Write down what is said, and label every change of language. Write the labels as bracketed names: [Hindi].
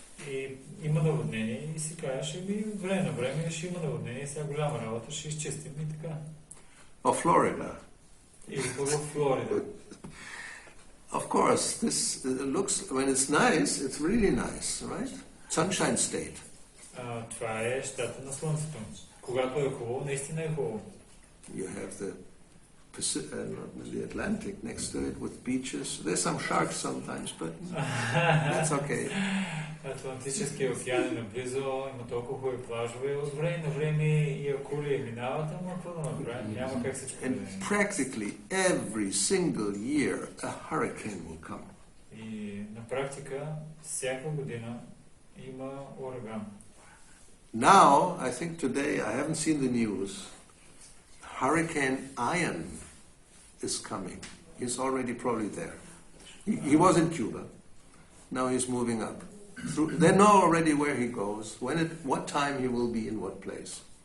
[Bulgarian] И има наводнение и си кажеш, време на време ще има наводнение, сега голяма работа, ще изчистим и така. [English] Or Florida. [Bulgarian] Или в Флорида. [English] Of course, this looks, when it's nice, it's really nice, right? Sunshine state. [Bulgarian] Това е щата на слънцето. Когато е хубаво, наистина е хубаво. [English] You have the the Atlantic next to it with beaches. There's some sharks sometimes, but that's okay. [Bulgarian] Атлантическия океан е наблизо, има толкова хубави плажове. От време на време и акули минават, ама какво да направим? Няма как всичко да [English] And practically every single year a hurricane will come. [Bulgarian] И на практика всяка година има ураган. [English] Now, I think today, I haven't seen the news, Hurricane Ian is coming. He's already probably there. He was in Cuba. Now he's moving up. They know already where he goes, what time he will be in what place.